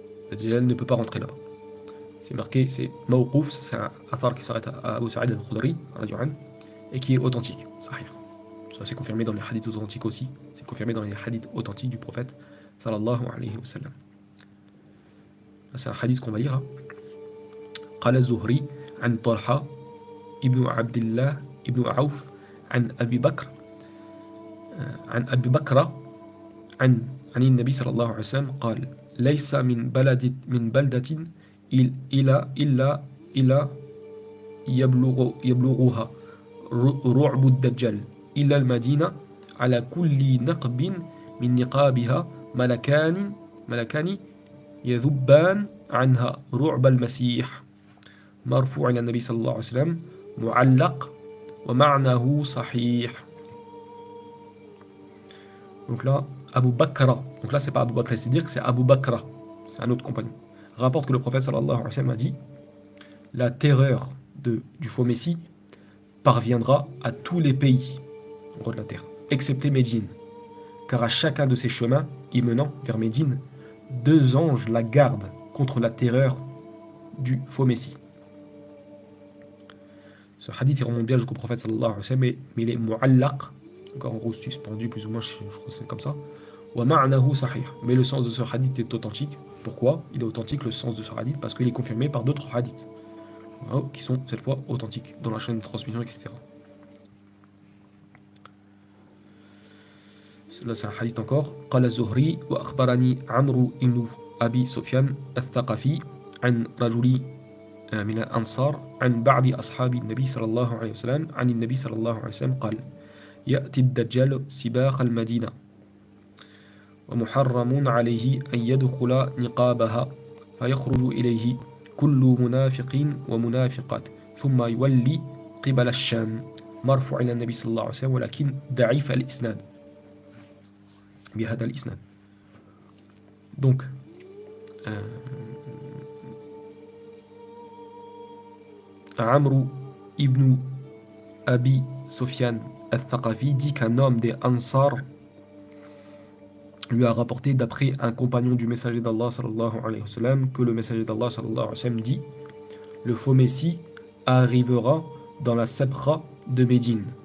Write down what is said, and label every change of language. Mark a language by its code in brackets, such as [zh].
[fr] Le Dajjal ne peut pas rentrer là-bas. C'est marqué, c'est Mawqouf, c'est un athar qui s'arrête à Abu Sa'id al-Khudri, et qui est authentique. Sahih. Ça c'est confirmé dans les hadiths authentiques aussi. C'est confirmé dans les hadiths authentiques du prophète sallallahu alayhi wa sallam. C'est un hadith qu'on va lire là. [ar] قال الزهري عن طلحة ابن عبد الله ابن عوف عن أبي بكر عن أبي بكر عن النبي صلى الله عليه وسلم قال ليس من بلدة إلا يبلغها رعب الدجال إلا المدينة على كل نقب من نقابها ملكان يذبان عنها رعب المسيح مرفوع إلى النبي صلى الله عليه وسلم معلق ومعناه صحيح. [fr] Donc là, Abu Bakra, donc là c'est pas Abu Bakr al-Siddiq, c'est Abu Bakra, c'est un autre compagnon, rapporte que le prophète sallallahu alayhi wa sallam a dit: la terreur du faux messie parviendra à tous les pays en gros de la terre, excepté Médine, car à chacun de ces chemins y menant vers Médine, 2 anges la gardent contre la terreur du faux messie. Ce hadith il remonte bien jusqu'au prophète sallallahu alayhi wa sallam, mais il est mu'allaq, encore en gros suspendu plus ou moins, je crois que c'est comme ça. [ar] Wa ma'nahu sahih, [fr] mais le sens de ce hadith est authentique. Pourquoi il est authentique le sens de ce hadith? Parce qu'il est confirmé par d'autres hadiths qui sont cette fois authentiques dans la chaîne de transmission, etc. Là c'est un hadith encore. [ar] قال الزهري وأخبرني عمرو بن أبي سفيان الثقفي عن رجل من الأنصار عن بعض أصحاب النبي صلى الله عليه وسلم عن النبي صلى الله عليه وسلم قال يأتي الدجال سباق المدينة ومحرم عليه أن يدخل نقابها فيخرج إليه كل منافق ومنافقات ثم يولي قبل الشام مرفوع إلى النبي صلى الله عليه وسلم ولكن ضعيف الإسناد بهذا الإسناد. [fr] Donc Amr ibn Abi Sufyan al-Thaqafi dit qu'un homme des Ansar lui a rapporté d'après un compagnon du messager d'Allah sallallahu alayhi wa sallam que le messager d'Allah sallallahu alayhi wa sallam dit: le faux messie arrivera dans la Sabra de Médine.